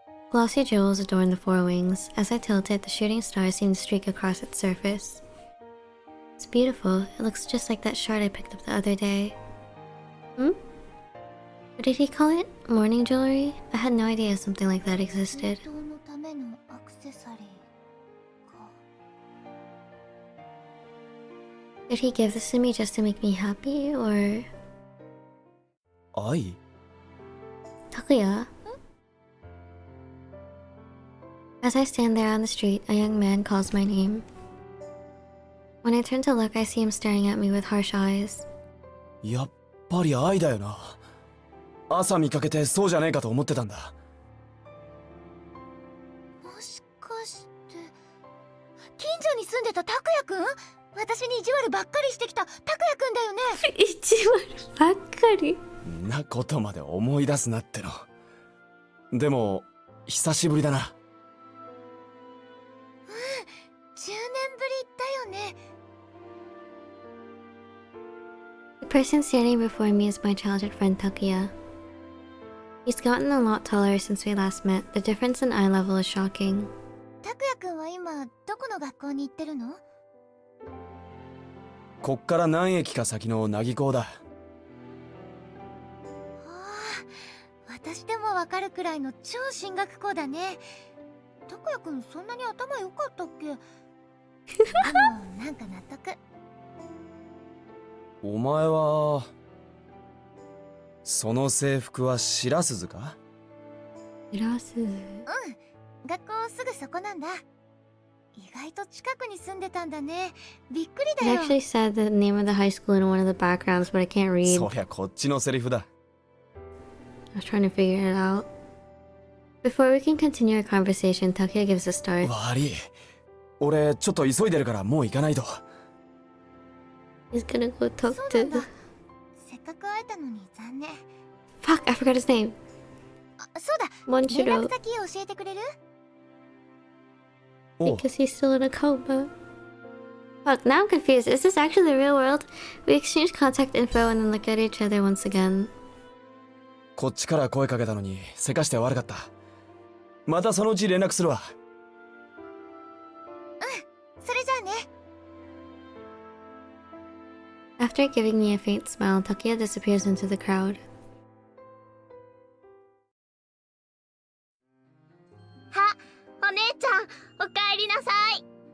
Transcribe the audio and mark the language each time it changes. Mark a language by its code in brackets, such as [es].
[en] Glossy jewels adorn the forewings. As I tilt it, the shooting stars seem to streak across its surface. It's beautiful. It looks just like that shard I picked up the other day. What did he call it? Morning jewelry? I had no idea something like that existed. [ja] 本当のためのアクセサリーか。 [en] Did he give this to me just to make me happy, or... [ja] 愛？ [en] Takuya? As I stand there on the street, a young man calls my name. When I turn to look, I see him staring at me with harsh eyes. [ja] やっぱり愛だよな。朝見かけてそうじゃねえかと思ってたんだ。もしかして近所に住んでた拓也くん？私に意地悪ばっかりしてきた拓也くんだよね。意地悪ばっかり。んなことまで思い出すなっての。でも久しぶりだな。うん、10年ぶりだよね。 [en] The person standing before me is my childhood friend Takuya. He's gotten a lot taller since we last met. The difference in eye level is shocking. [ja] 拓也くんは今どこの学校に行ってるの？こっから何駅か先の凪校だ。ああ、私でもわかるくらいの超進学校だね。拓也くんそんなに頭良かったっけ？でもなんか納得。お前はその制服は白鈴か？白鈴。うん、学校すぐそこなんだ。意外と近くに住んでたんだね。びっくり [en] It [ja] だよ。 [en] actually said the name of the high school in one of the backgrounds, but I can't read. [ja] そりゃこっちのセリフだ。 [en] I was trying to figure it out. Before we can continue our conversation, Takuya gives a start. [ja] 悪い。俺ちょっと急いでるからもう行かないと。 [en] He's gonna go talk [ja] そうなんだ。 [en] to... [ja] せっかく会えたのに残念。 [en] Fuck, I forgot his name. [ja] あ、そうだ。連 [en] Monshiro. [ja] 絡先教えてくれる？おう [en] Because he's still in a coma. Fuck, now I'm confused. Is this actually the real world? We exchange contact info and then look at each other once again. [ja] こっちから声かけたのにせかして悪かった。またそのうち連絡するわ。それじゃあね。 [en] After giving me a faint smile, Takuya disappears into the crowd. [ja] は、お姉ちゃん、おかえりなさい。